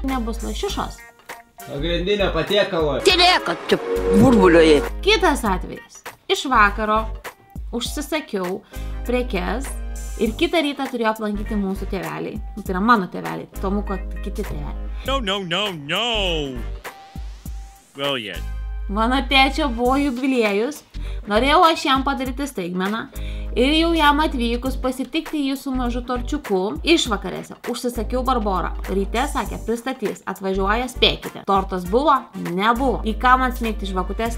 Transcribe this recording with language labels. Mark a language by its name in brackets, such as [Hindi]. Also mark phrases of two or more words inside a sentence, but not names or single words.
[Lithuanian] Nebus lašišos. Pagrindinė patiekalo. Tylėk, čia burbulioji. Kitas atvejis. Iš vakaro užsisakiau prekes ir kitą rytą turėjau aplankyti mūsų tėveliai. Tai yra mano tėveliai, Tomuko kiti tėveliai. [English] No. Well, yet. [Lithuanian] Mano tėčio buvo jubiliejus, norėjau aš jam padaryti staigmeną ir jau jam atvykus pasitikti jį su mažu torčiuku. Išvakarėse užsisakiau Barborą. Ryte sakė, pristatys, atvažiuoja, spėkite. Tortas buvo? Nebuvo. Į ką man smeigti žvakutės?